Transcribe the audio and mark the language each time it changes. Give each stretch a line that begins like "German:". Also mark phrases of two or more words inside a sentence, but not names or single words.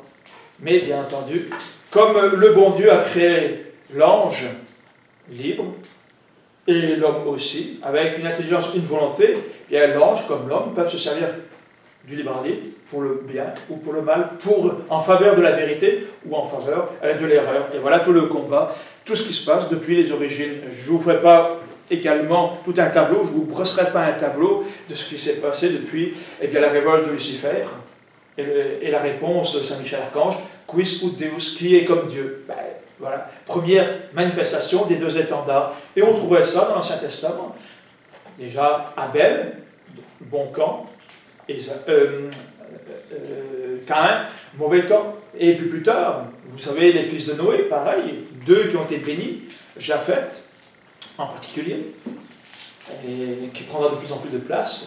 French: Mais bien entendu, comme le bon Dieu a créé l'ange libre, et l'homme aussi, avec une intelligence, une volonté, et l'ange comme l'homme peuvent se servir du libre arbitre pour le bien ou pour le mal, en faveur de la vérité ou en faveur de l'erreur. Et voilà tout le combat, tout ce qui se passe depuis les origines. Je ne vous ferai pas également tout un tableau, je ne vous brosserai pas un tableau de ce qui s'est passé depuis la révolte de Lucifer et la réponse de Saint Michel Archange,
Latin: quis ut Deus,
French: qui est comme Dieu. Voilà, première manifestation des deux étendards. Et on trouvait ça dans l'Ancien Testament. Déjà, Abel, bon camp, Caïn, mauvais camp. Et puis plus tard, vous savez, les fils de Noé, pareil, deux qui ont été bénis, Japheth en particulier, et qui prendra de plus en plus de place.